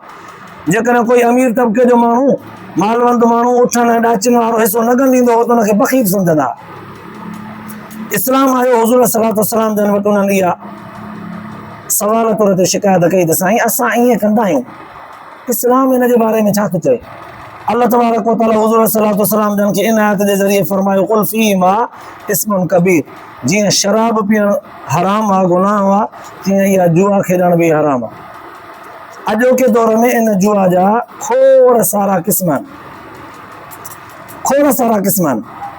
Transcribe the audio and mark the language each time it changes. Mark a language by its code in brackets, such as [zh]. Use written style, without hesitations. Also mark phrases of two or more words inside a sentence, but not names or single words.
[sd] जेकॾहिं कोई अमीर तबिके जो माण्हू मालवंत माण्हू उठण ऐं ॾाचनि वारो हिसो न ॾींदो हो त हुनखे फ़क़ीर सम्झंदा हुआ। इस्लाम आयो, हुज़ूर [ar] صلى الله عليه وسلم [sd] जन वटि उन्हनि इहा सवाल तौर ते शिकायत कई त साईं असां ईअं कंदा आहियूं, इस्लाम हिन जे बारे में छा थो चए? [ar] الله تبارك وتعالى [sd] हुज़ूर [ar] صلى الله عليه وسلم [sd] जन खे इन आयत जे ज़रिए फरमायो [ar] قل فيهما إثم كبير, [sd] जीअं शराब पीअणु हराम आहे गुनाह आहे तीअं इहा जुआ खेॾण बि हराम आहे। अॼोके दौर में इन जुआ जा खोड़ सारा क़िस्म आहिनि, खोड़ सारा क़िस्म आहिनि।